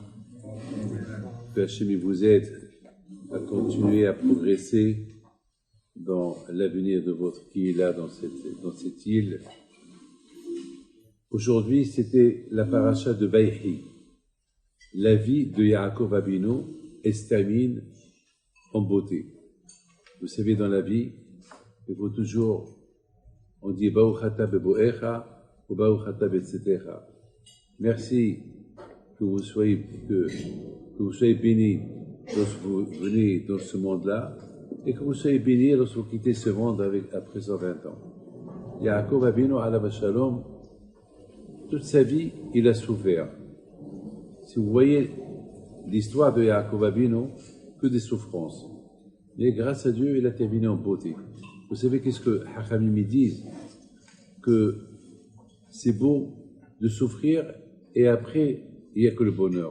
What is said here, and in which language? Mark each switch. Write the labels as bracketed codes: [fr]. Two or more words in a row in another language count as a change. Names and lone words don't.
[fr] Que Hachem vous aide à continuer à progresser dans l'avenir de votre Kihila, dans cette île. Aujourd'hui, c'était la paracha de Vaïhi. La vie de Yaakov Avinu se termine en beauté. Vous savez, dans la vie, il faut toujours, on dit [he] ברוך אתה בבואך ו ברוך אתה בצאתך. [fr] Merci que vous soyez bénis lorsque vous venez dans ce monde-là et que vous soyez bénis lorsque vous quittez ce monde après 120 ans. Yaakov Avinu [he] עליו השלום, [fr] toute sa vie, il a souffert. Si vous voyez l'histoire de Yaakov Avinu, que des souffrances. Mais grâce à Dieu, il a terminé en beauté. Vous savez qu'est-ce que Hachamim disent? Que c'est beau de souffrir et après, il n'y a que le bonheur.